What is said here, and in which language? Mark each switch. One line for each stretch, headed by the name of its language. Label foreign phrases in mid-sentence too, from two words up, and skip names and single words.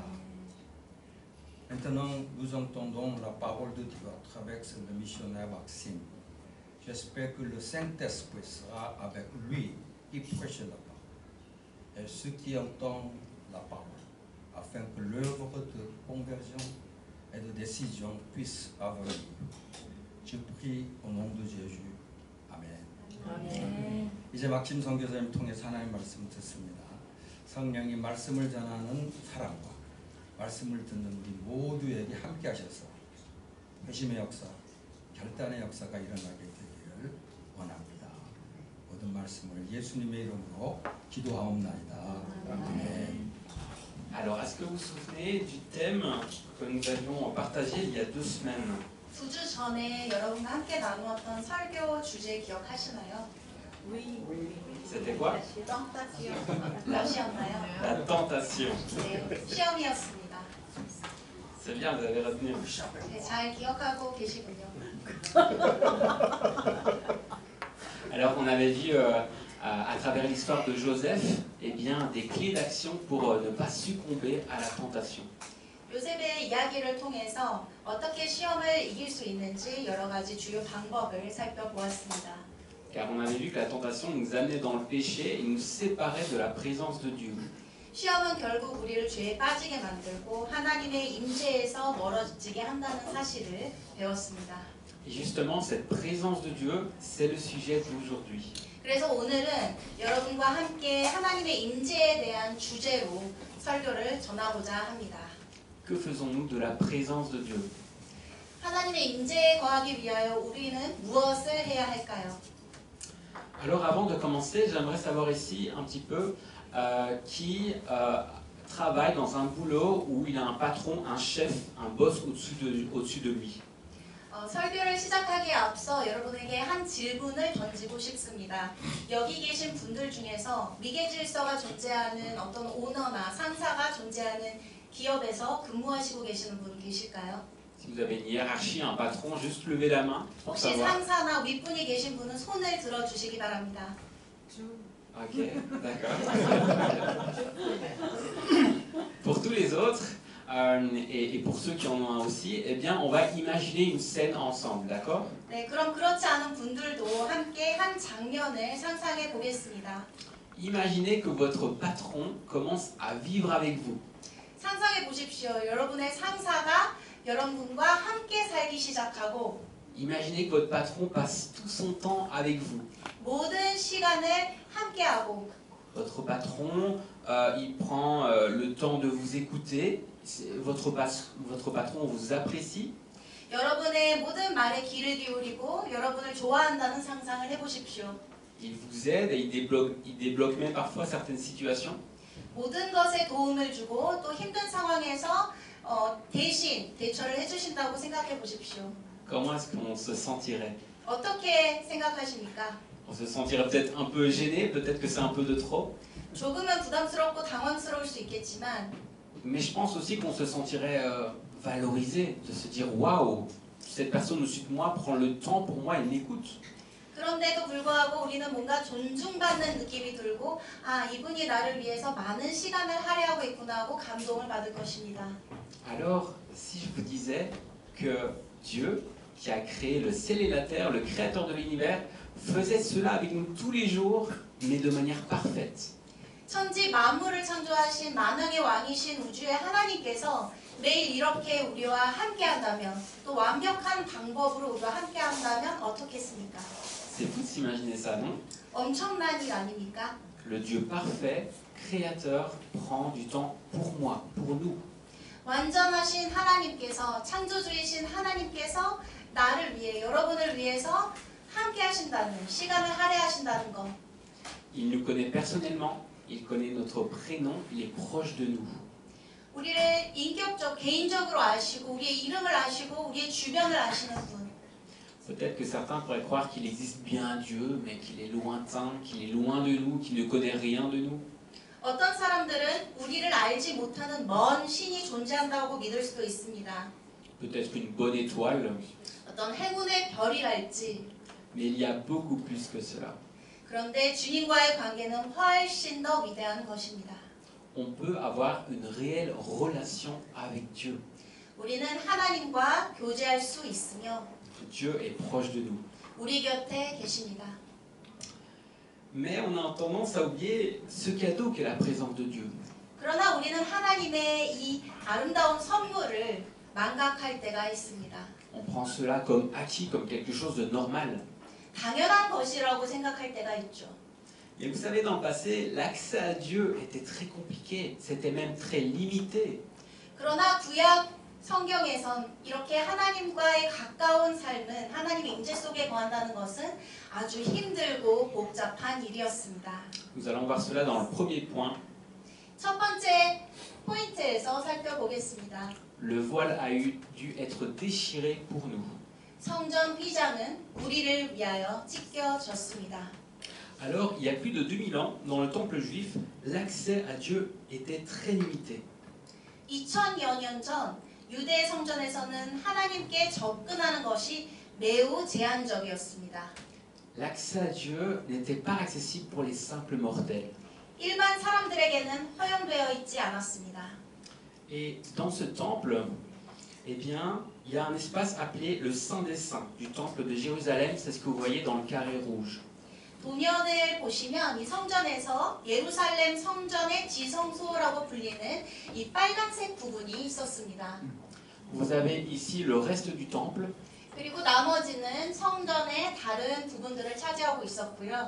French: Maintenant, nous entendons la parole de Dieu à travers le missionnaire Maxime. J'espère que le Saint-Esprit sera avec lui qui prêche la parole et ceux qui entendent la parole, afin que l'œuvre de conversion et de décision puisse avoir lieu. Je prie au nom de Jésus. Amen.
Korean: 이제 막심 선교사님 통해서 하나님 말씀 듣습니다. 성령이 말씀을 전하는 사람과 말씀을 듣는 우리 모두에게 함께 하셔서 회심의 역사, 결단의 역사가 일어나게 되기를 원합니다. 모든 말씀을 예수님의 이름으로 기도하옵나이다. 아멘.
French: Alors, est-ce que vous vous souvenez du thème que nous avions partagé il y a 2 semaines?
Korean: 2주 전에 여러분과 함께 나누었던 설교 주제 기억하시나요?
French: C'était quoi?
Korean: 몇이었나요?
French: La tentation.
Korean: 네, 시험이었습니다.
French: C'est bien, vous avez retenu.
Korean: 네, 잘 기억하고 계시군요.
French: Alors, on avait vu à travers l'histoire de Joseph, eh bien, des clés d'action pour ne pas succomber à la tentation.
Korean: 요셉의 이야기를 통해서 어떻게 시험을 이길 수 있는지 여러 가지 주요 방법을 살펴보았습니다.
French: Car on avait vu que la tentation nous amenait dans le péché et nous séparait de la présence de Dieu.
Korean: 시험은 결국 우리를 죄에 빠지게 만들고 하나님의 임재에서 멀어지게 한다는 사실을 배웠습니다.
French: Et justement, cette présence de Dieu, c'est le sujet d'aujourd'hui.
Korean: 그래서 오늘은 여러분과 함께 하나님의 임재에 대한 주제로 설교를 전하고자 합니다.
French: Que faisons-nous de la présence de Dieu?
Korean: 하나님의 임재에 거하기 위하여 우리는 무엇을 해야 할까요?
French: Alors avant de commencer, j'aimerais savoir ici un petit peu qui travaille dans un boulot où il a un patron, un chef, un boss au-dessus de lui.
Korean: 설교를 시작하기에 앞서 여러분에게 한 질문을 던지고 싶습니다. 여기 계신 분들 중에서 미개 질서가 존재하는 어떤 오너나 상사가 존재하는 기업에서 근무하시고 계시는 분 계실까요?
French: Si vous avez une hiérarchie, un patron, juste levez la main pour
Korean: 혹시
French: savoir.
Korean: 상사나 윗분이 계신 분은 손을 들어주시기 바랍니다.
French: Ok, d'accord. Pour tous les autres, et pour ceux qui en ont un aussi, eh bien, on va imaginer une scène ensemble, d'accord?
Korean: 네, 그럼 그렇지 않은 분들도 함께 한 장면을 상상해 보겠습니다.
French: Imaginez que votre patron commence à vivre avec vous.
Korean: 상상해 보십시오. 여러분의 상사가 여러분과 함께 살기 시작하고
French: Imaginez que votre patron passe tout son temps avec vous.
Korean: 모든 시간을 함께하고
French: Votre patron, il prend le temps de vous écouter. Votre patron vous apprécie.
Korean: 여러분의 모든 말에 귀를 기울이고 여러분을 좋아한다는 상상을 해보십시오.
French: Il vous aide et il débloque même parfois certaines situations.
Korean: 모든 것에 도움을 주고 또 힘든 상황에서 대신 대처를 해주신다고 생각해 보십시오.
French: Comment est-ce qu'on se sentirait?
Korean: 어떻게 생각하십니까?
French: On se sentirait peut-être un peu gêné, peut-être que c'est un peu de trop.
Korean: 조금은 부담스럽고 당황스러울 수 있겠지만
French: Mais je pense aussi qu'on se sentirait valorisé, de se dire waouh, cette personne au-dessus de moi prend le temps pour moi et m'écoute.
Korean: 그런데도 불구하고 우리는 뭔가 존중받는 느낌이 들고 아 이분이 나를 위해서 많은 시간을 할애하고 있구나 하고 감동을 받을 것입니다.
French: Alors, si je vous disais que Dieu, qui a créé le ciel et la terre, le créateur de l'univers, faisait cela avec nous tous les jours, mais de manière parfaite.
Korean: 천지 만물을 창조하신 만왕의 왕이신 우주의 하나님께서 매일 이렇게 우리와 함께한다면 또 완벽한 방법으로 우리와 함께한다면 어떻겠습니까?
French: C'est fou de s'imaginer ça, non?
Korean: 엄청난 일 아닙니까?
French: Le Dieu parfait, créateur, prend du temps pour moi, pour nous.
Korean: 완전하신 하나님께서 창조주이신 하나님께서 나를 위해 여러분을 위해서 함께하신다는 시간을 할애하신다는 것.
French: Il nous connaît personnellement, il connaît notre prénom, il est proche de nous.
Korean: 우리를 인격적 개인적으로 아시고 우리의 이름을 아시고 우리의 주변을 아시는 분.
French: Peut-être que certains pourraient croire qu'il existe bien un Dieu, mais qu'il est lointain, qu'il est loin de nous, qu'il ne connaît rien de nous.
Korean: 어떤 사람들은 우리를 알지 못하는 먼 신이 존재한다고 믿을 수도 있습니다.
French: Peut-être une bonne étoile,
Korean: 어떤 행운의 별이랄지.
French: mais il y a beaucoup plus que cela.
Korean: 그런데 주님과의 관계는 훨씬 더 위대한 것입니다.
French: On peut avoir une réelle relation avec Dieu.
Korean: 우리는 하나님과 교제할 수 있으며
French: Dieu est proche de nous.
Korean: 우리 곁에 계십니다.
French: Mais on a tendance à oublier ce cadeau qu'est la présence de Dieu.
Korean: 그러나 우리는 하나님의 이 아름다운 선물을 망각할 때가 있습니다.
French: On prend cela comme acquis, comme quelque chose de normal.
Korean: 당연한 것이라고 생각할 때가 있죠.
French: Et vous savez, dans le passé, l'accès à Dieu était très compliqué, c'était même très limité.
Korean: 그러나 구약 성경에선 이렇게 하나님과의 가까운 삶은 하나님의 임재 속에 거한다는 것은 아주 힘들고 복잡한 일이었습니다.
French: Nous allons voir cela dans le premier point.
Korean: 첫 번째 포인트에서 살펴보겠습니다.
French: Le voile a dû être déchiré pour nous.
Korean: 성전 휘장은 우리를 위하여 찢겨졌습니다.
French: Alors, il y a plus de 2000 ans, dans le temple juif, l'accès à Dieu était très limité.
Korean: 2000여 년 전 유대 성전에서는 하나님께 접근하는 것이 매우 제한적이었습니다.
French: L'accès à Dieu n'était pas accessible pour les simples mortels.
Korean: 일반 사람들에게는 허용되어 있지 않았습니다.
French: Et dans ce temple, eh bien, il y a un espace appelé le Saint des Saints du temple de Jérusalem. C'est ce que vous voyez dans le carré rouge.
Korean: 도면을 보시면 이 성전에서 예루살렘 성전의 지성소라고 불리는 이 빨간색 부분이 있었습니다.
French: Vous avez ici le reste du temple.
Korean: 그리고 나머지는 성전의 다른 부분들을 차지하고 있었고요.